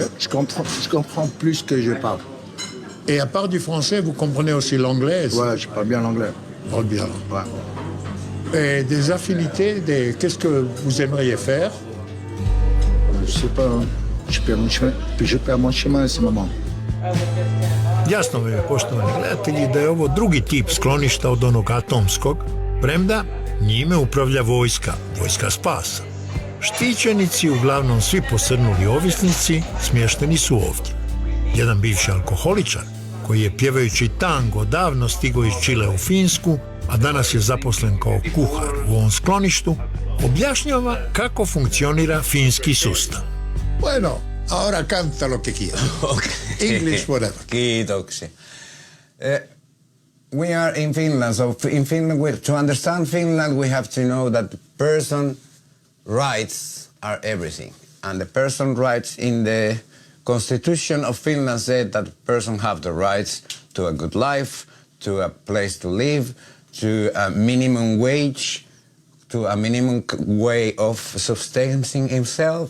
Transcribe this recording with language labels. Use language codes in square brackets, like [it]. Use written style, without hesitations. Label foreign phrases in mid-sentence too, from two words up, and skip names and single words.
[fr] Je comprends plus que je parle. Et à part du français, vous comprenez aussi l'anglais? Ouais, je parle bien l'anglais. Parle bien. Ouais. Et des affinités, qu'est-ce que vous aimeriez faire? Je sais pas, hein. Je perds mon chemin à ce moment. [hr] Jasno mi je, poštovani gledatelji, da je ovo drugi tip skloništa od onog atomskog, premda njime upravlja vojska spasa. Štićenici, uglavnom svi posrnuli ovisnici, smješteni su ovdje. Jedan bivši alkoholičar, koji je pjevajući tango davno stigao iz Čile u Finsku, a danas je zaposlen kao kuhar u ovom skloništu, objašnjava kako funkcionira finski sustav. [es] Bueno, ahora canta lo que quieras. [en] Okay. English, whatever. [fi] Kiitoksia. [en] We are in Finland, so in Finland, to understand Finland, we have to know that person rights are everything. And the person rights in the Constitution of Finland said that person have the rights to a good life, to a place to live, to a minimum wage, to a minimum way of sustaining himself.